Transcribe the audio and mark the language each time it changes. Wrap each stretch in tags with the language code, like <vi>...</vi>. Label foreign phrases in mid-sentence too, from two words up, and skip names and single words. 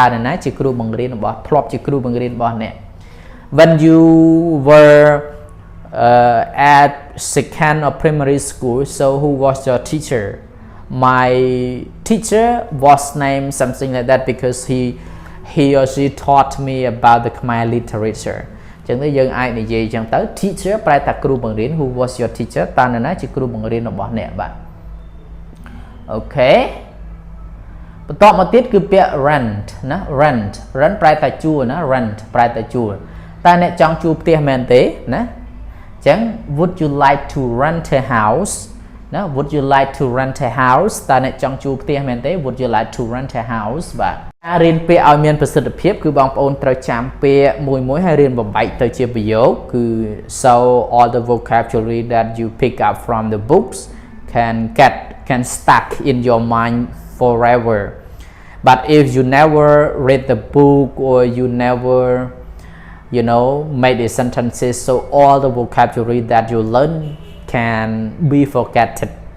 <km>នរណាជាគ្រូបង្រៀនរបស់ធ្លាប់ជាគ្រូបង្រៀនរបស់អ្នក</km> <en>when you were at second or primary school so who was your teacher my teacher was named something like that because he or she taught me about the Khmer literature</en> <km>ចឹងទៅយើងអាចនិ យាយចឹងទៅ teacher ប្រែថាគ្រូបង្រៀន</km> <en>who was your teacher</en> <km>តើនរណាជាគ្រូបង្រៀនរបស់អ្នកបាទអូខេបន្តមកទៀតគឺពាក្យ rent ណា rent ប្រែថាជួលណា rent ប្រែ ថាជួលតើអ្នកចង់ជួលផ្ទះមែនទេណាចឹង</km> <en>would you like to rent a house</en> <km>ណា</km> <en>would you like to rent a house</en> <km>តើអ្នកចង់ជួលផ្ទះមែនទេ</km> <en>would you like to rent a house</en> <km>បាទការរៀនពាក្យឲ្យមានប្រសិទ្ធភាពគឺបងប្អូនត្រូវចាំពាក្យមួយហើយរៀនបំបែកទៅជាប្រយោគគឺ</km> <en>so all the vocabulary that you pick up from the books can stuck in your mind forever but if you never read the book or you never made the sentences, so all the vocabulary that you learn can be forgotten.</en>